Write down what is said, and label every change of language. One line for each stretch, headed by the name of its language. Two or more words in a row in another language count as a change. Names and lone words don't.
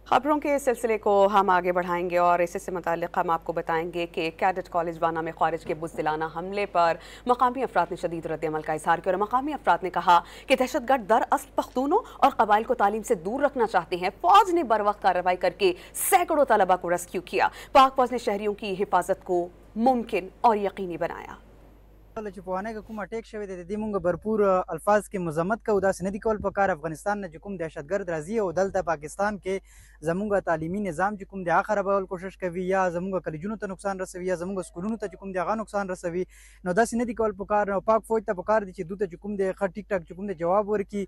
Urdu: خبروں کے سلسلے کو ہم آگے بڑھائیں گے اور اس سے متعلق ہم آپ کو بتائیں گے کہ کیڈٹ کالج وانا میں خارج کے بزدلانہ حملے پر مقامی افراد نے شدید ردعمل کا اظہار کیا اور مقامی افراد نے کہا کہ دہشت گرد دراصل پختونوں اور قبائل کو تعلیم سے دور رکھنا چاہتے ہیں. فوج نے بر وقت کارروائی کر کے سینکڑوں طلبہ کو ریسکیو کیا. پاک فوج نے شہریوں کی حفاظت کو ممکن اور یقینی بنایا.
Pashto: چې په وانه کې کوم اٹیک شوی دی د دې مونږ भरपूर الفاظ کې مذمت کوو داسې نه دي کول پکار افغانستان نه چې کوم دهشتګرد راځي او دلته پاکستان کې زمونږ تعلیمي نظام چې کوم دی هغه خرابول کوشش کوي یا زمونږ کلیجونو ته نقصان رسوي یا زمونږ سکولونو ته چې کوم دی هغه نقصان رسوي نو داسې نه دي کول پکار نو پاک فوج ته پکار دي چې دوی ته چې کوم دی ښه ټیک ټاک چې کوم دی جواب ورکړي